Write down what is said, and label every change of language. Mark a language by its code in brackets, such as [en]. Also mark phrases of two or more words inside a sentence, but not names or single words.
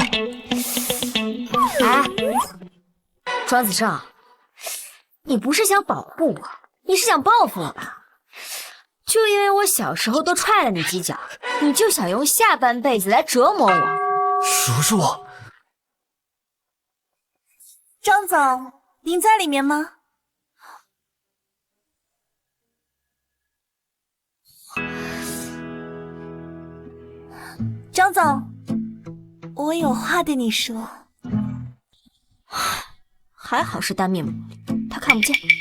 [zh] 哎，庄子胜，你不是想保护我，你是想报复我吧？就因为我小时候多踹了你几脚，你就想用下半輩子來折磨我？叔叔，張總，您在裡面嗎？張總，我有話對你說。還好是單面膜，他看不見。